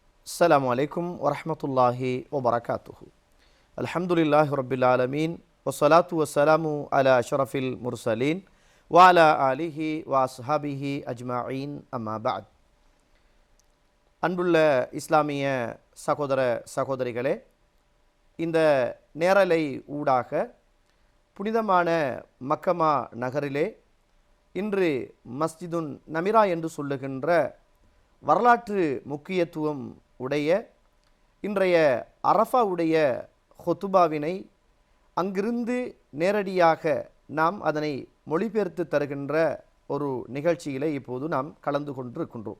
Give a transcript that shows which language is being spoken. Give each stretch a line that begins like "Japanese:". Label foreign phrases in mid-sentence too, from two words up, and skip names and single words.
Arabic: السلام عليكم ورحمة الله وبركاته. الحمد لله رب العالمين والصلاة والسلام على أشرف المرسلين وعلى آله وأصحابه أجمعين أما بعد.
Tamil: அன்புள்ள இஸ்லாமிய சகோதர சகோதரிகளே, இந்த நேரலை ஊடாக புனிதமான மக்கமா நகரிலே இன்று மஸ்ஜிதுன் நமிரா என்று சொல்லுகின்ற வரலாற்று முக்கியத்துவம் உடைய இன்றைய அரஃபாவுடைய ஹுத்துபாவினை அங்கிருந்து நேரடியாக நாம் அதனை மொழிபெயர்த்து தருகின்ற ஒரு நிகழ்ச்சியிலே இப்போது நாம் கலந்து கொண்டிருக்கின்றோம்.